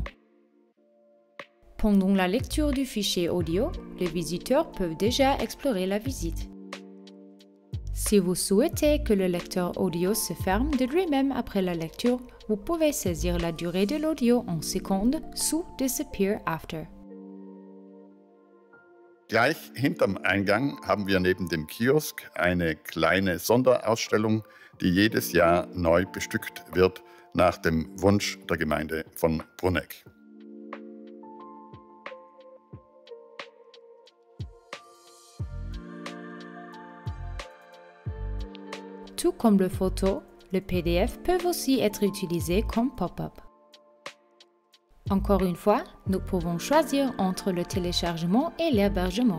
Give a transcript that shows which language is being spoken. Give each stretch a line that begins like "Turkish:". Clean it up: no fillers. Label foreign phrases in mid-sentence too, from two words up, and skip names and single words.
French: Pendant la lecture du fichier audio, les visiteurs peuvent déjà explorer la visite. Si vous souhaitez que le lecteur audio se ferme de lui-même après la lecture, vous pouvez saisir la durée de l'audio en secondes sous
English: Disappear After.
German: Gleich hinterm Eingang haben wir neben dem Kiosk eine kleine Sonderausstellung, die jedes Jahr neu bestückt wird nach dem Wunsch der Gemeinde von Bruneck.
French: Tout comme les photos, les PDF peuvent aussi être utilisés comme pop-up. Encore une fois, nous pouvons choisir entre le téléchargement et l'hébergement.